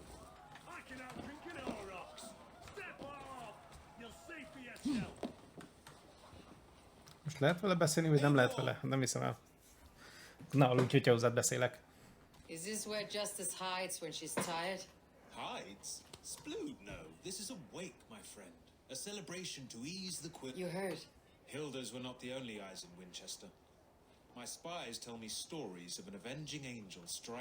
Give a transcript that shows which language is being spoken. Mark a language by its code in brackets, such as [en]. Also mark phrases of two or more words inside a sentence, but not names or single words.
[hu] Most lehet vele beszélni, vagy nem lehet vele? Nem hiszem el. Na, aludj, hogyha hozzád beszélek. [en] Is this where Justice hides when she's tired? Hides? Splood, no. This is a wake, my friend. A celebration to ease the quill. You heard. Hilda's were not the only eyes in Winchester. My spies tell me stories of an avenging angel strike.